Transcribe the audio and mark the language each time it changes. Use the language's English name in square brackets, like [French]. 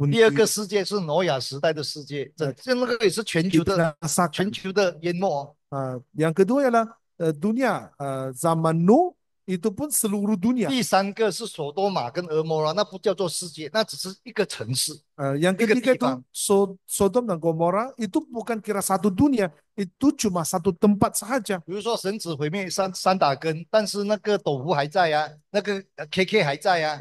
[Chinese] 第二个世界是挪亚时代的世界，这那个也是全球的 [Malay] dibinasakan. [Chinese] 淹没。 [Malay] Yang kedua ialah dunia zaman Nuh itu pun seluruh dunia. [Chinese] 第三个是索多玛跟俄摩拉，那不叫做世界，那只是一个城市。 [Malay] Yang ketiga itu Sodom dan Gomora itu bukan kira satu dunia, itu cuma satu tempat saja. [Chinese] 比如说神只毁灭三打根，但是那个斗湖还在呀、那个KK 还在呀、